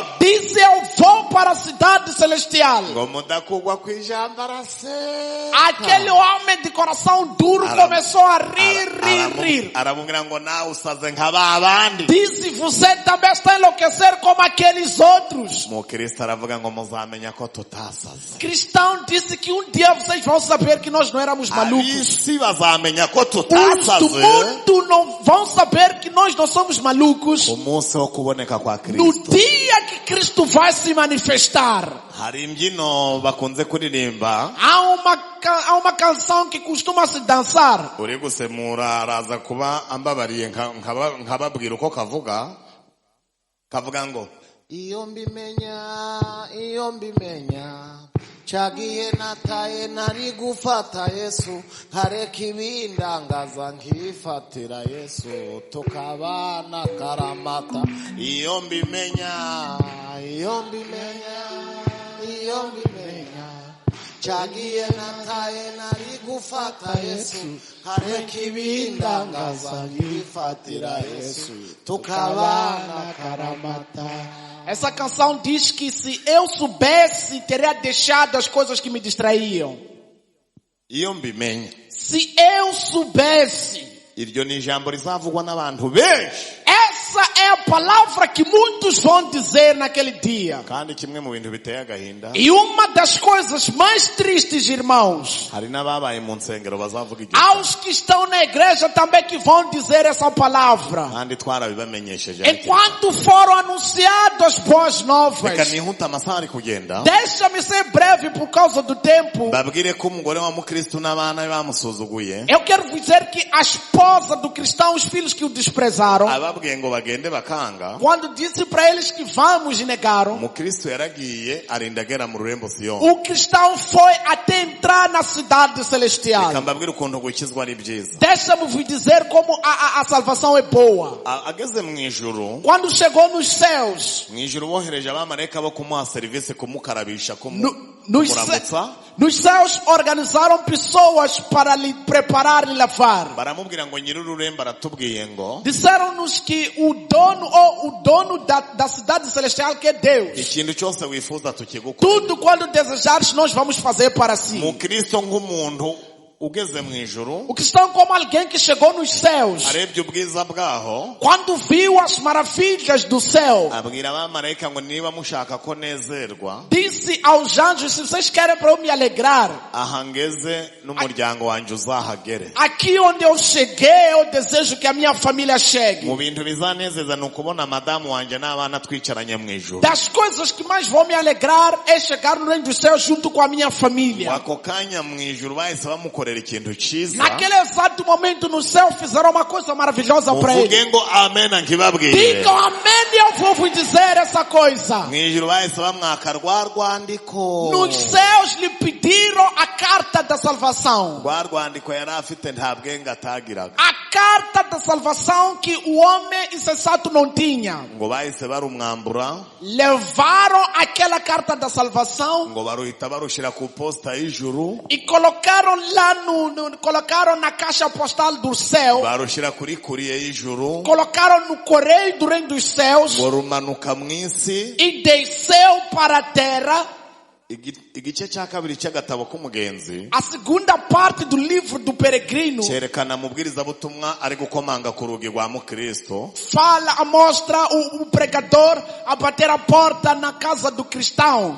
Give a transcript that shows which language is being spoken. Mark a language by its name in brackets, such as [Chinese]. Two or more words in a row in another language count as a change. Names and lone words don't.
[Portuguese] Disse, eu vou para a cidade celestial. [Kinyarwanda] Ngo mudakugwa ku ijambo araseka. [Portuguese] Aquele homem de coração duro começou a rir. [Kinyarwanda] Aramubwira ngo nawe usaze nka ba bandi. [Portuguese] Disse, você também está a enlouquecer como como aqueles outros. [Kinyarwanda] Umukristo aravuga ngo muzamenya ko tutasaze. [Portuguese] Cristão disse que um dia vocês vão saber que nós não éramos malucos. [Kinyarwanda] Ab'isi bazamenya ko [Portuguese] Os do [Kinyarwanda] tutasaze [Portuguese] mundo não vão saber que nós não somos malucos [Kinyarwanda] umunsi wo kuboneka kwa [Portuguese] no [Kinyarwanda] Kristo. [Portuguese] dia que Cristo vai se manifestar. [Kinyarwanda] Hari imbyino bakunze kuririmba, [Portuguese] Há uma canção que costuma se dançar. [Kinyarwanda] uri gusemura araza kuba ambabariye nkababwira uko kavuga ngo iyo mbimenya cagiye nataye nari gufata Yesu nkareka ibindangaza nkifatira Yesu tukabana karamata. Iyo mbimenya cagiye nataye nari gufata Yesu nkareka ibindangaza nkifatira Yesu tukabana karamata. [Portuguese] Essa canção diz que se eu soubesse, teria deixado as coisas que me distraíam. [Kinyarwanda] Iyo mbimenya, [Portuguese] Se eu soubesse. [Kinyarwanda] iryo ni ijambo rizavugwa n'abantu benshi. [Portuguese] Essa é a palavra que muitos vão dizer naquele dia. [Kinyarwanda] Kandi kimwe mu bintu biteye agahinda, [Portuguese] E uma das coisas mais tristes, irmãos, [Kinyarwanda] hari n'ababaye mu nsengero bazavuga iryo [Portuguese] aos que estão na igreja também que vão dizer essa palavra. [Kinyarwanda] kandi twarabibamenyesheje. [Portuguese] Enquanto foram anunciadas as boas novas. [Kinyarwanda] Reka nihuta amasaha ari kugenda, [Portuguese] Deixa-me ser breve por causa do tempo. [Kinyarwanda] babwire ko umugore wa mukristo n'abana be bamusuzuguye, [Portuguese] Eu quero dizer que a esposa do cristão, os filhos que o desprezaram, [Kinyarwanda] ababwiye ngo bagende bakanga, [Portuguese] quando disse para eles que vamos e negaram, [Kinyarwanda] umukristo yaragiye arinda agera mu rurembo Siyoni. [Portuguese] o cristão foi até entrar na cidade celestial. [Kinyarwanda] Reka mbabwire ukuntu gukizwa ari byiza. [Portuguese] Deixa-me vos dizer como a salvação é boa. [Kinyarwanda] Ageze mu ijuru, [Portuguese] Quando chegou nos céus, [Kinyarwanda] mu ijuru bohereje abamarayika bo kumuha serivisi, kumukarabisha, [Portuguese] nos [Kinyarwanda] kumuramutsa. [Portuguese] nos céus organizaram pessoas para lhe preparar e lavar. [Kinyarwanda] Baramubwira ngo nyir'ururembo aratubwiye ngo [Portuguese] Disseram-nos que o dono da cidade celestial, que é Deus, [Kinyarwanda] ikintu cyose wifuza tukigukora. [Portuguese] tudo quando desejares nós vamos fazer para si. [Kinyarwanda] Mukristo nk'umuntu ugeze mu ijuru, [Portuguese] O cristão como alguém que chegou nos céus, [Kinyarwanda] arebye ubwiza bwaho, [Portuguese] quando viu as maravilhas do céu, [Kinyarwanda] abwira abamarayika ngo niba mushaka ko nezerwa, [Portuguese] disse aos anjos, se vocês querem para eu me alegrar, [Kinyarwanda] aha ngeze n'umuryango wanjye uzahagere. [Portuguese] aqui onde eu cheguei, eu desejo que a minha família chegue. [Kinyarwanda] Mu bintu bizanezeza ni ukubona madamu wanjye n'abana twicaranye mu ijuru. [Portuguese] Das coisas que mais vão me alegrar é chegar no reino dos céus junto com a minha família. [Kinyarwanda] Ako kanya mu ijuru bahise bamukorera ikintu cyiza. [Portuguese] Naquele exato momento no céu fizeram uma coisa maravilhosa para ele. [Kinyarwanda] Muvuge ngo amen nkibabwire. [Portuguese] Digam amém e eu vou vos dizer essa coisa. [Kinyarwanda] Mu ijuru bahise bamwaka rwa rwandiko. [Portuguese] Nos céus lhe pediram a carta da salvação. [Kinyarwanda] Rwa rwandiko yari afite nta bwenge atagiraga. [Portuguese] A carta da salvação que o homem insensato não tinha. [Kinyarwanda] Ngo bahise barumwambura, [Portuguese] Levaram aquela carta da salvação [Kinyarwanda] ngo baruhita barushira ku posta y'ijuru, [Portuguese] e colocaram lá colocaram na caixa postal do céu. [Kinyarwanda] barushira kuri kuriye y'ijuru, [Portuguese] Colocaram no correio do reino dos céus [Kinyarwanda] ngo rumanuka mu isi. [Portuguese] e desceu para a terra. [Kinyarwanda] Igice cya kabiri cy'agatabo k'umugenzi [Portuguese] A segunda parte do livro do peregrino [Kinyarwanda] cyerekana mubwirizabutumwa ari gukomanga ku rugi rwa mukristo. [Portuguese] mostra o pregador a bater a porta na casa do cristão.